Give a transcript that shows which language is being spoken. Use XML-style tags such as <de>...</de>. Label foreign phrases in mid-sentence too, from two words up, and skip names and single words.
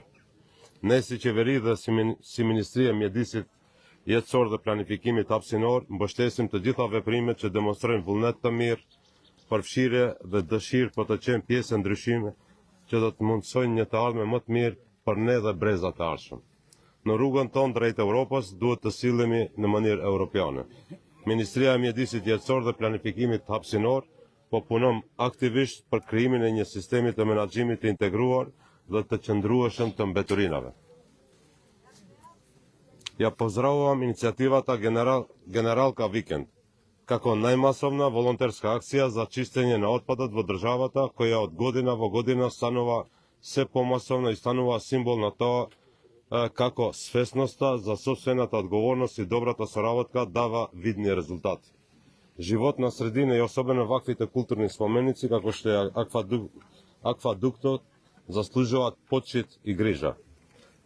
<sq>Ne si qeveri dhe si Ministria e Mjedisit Jetësor dhe Planifikimit Hapësinor mbështesim të gjitha veprimet që demonstrojnë vullnet të mirë, përfshirje dhe dëshirë për të qenë pjesë e ndryshime që do të mundsojnë një të ardhme më të mirë për ne dhe brezat e ardhshëm. Në rrugën tonë drejt Europës duhet të sillemi në mënyrë europiane. Ministria e Mjedisit Jetësor dhe Planifikimit Hapësinor po punon aktivisht për krijimin e një sistemi të menaxhimit të integruar dhe të qëndrueshëm të mbeturinave.</sq> <mk>Ја поздрављам иницијативата Генералка Викенд, како најмасовна волонтерска акција за чишћење на отпадат во државата, која од година во godina станува се помасовна и станува символ на тоа како свесноста за собствената одговорност и добрата соработка дава видни резултати. Животна средина и особено ваквите културни споменици, како што е аквадуктот, заслужуваат почит и грижа.</mk>